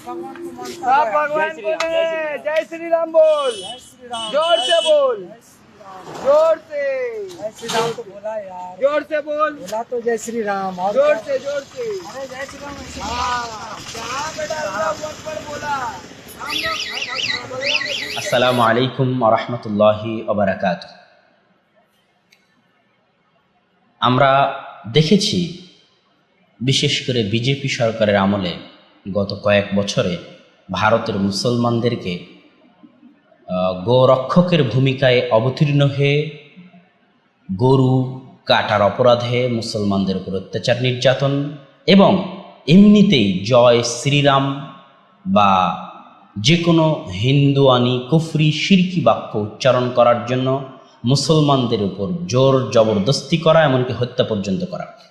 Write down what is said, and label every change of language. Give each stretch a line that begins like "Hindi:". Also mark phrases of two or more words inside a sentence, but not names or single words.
Hindi: सब भगवान को दे। जय श्री राम बोल, जोर से बोल, जोर से। जय श्री राम तो बोला यार, जोर से बोल, बोला तो जय श्री राम। और जोर से, जोर से। अरे जय श्री राम। हाँ, जहाँ बेटा
Arabic: الله أكبر
Hindi: बोला हम लोग।
Arabic: السلام عليكم ورحمة الله وبركاته.
Bangla: আমরা দেখেছি বিশেষ করে বিজেপি সরকারের আমলে গত কয়েক বছরে ভারতের মুসলমানদেরকে গোরক্ষকের ভূমিকায় অবতীর্ণ হয়ে গরু কাটার অপরাধে মুসলমানদের উপর অত্যাচার নির্যাতন এবং এমনিতেই জয় শ্রীরাম বা যে কোনো হিন্দুয়ানি কুফরি শিরকি বাক্য উচ্চারণ করার জন্য মুসলমানদের উপর জোর জবরদস্তি করা, এমনকি হত্যা পর্যন্ত করা।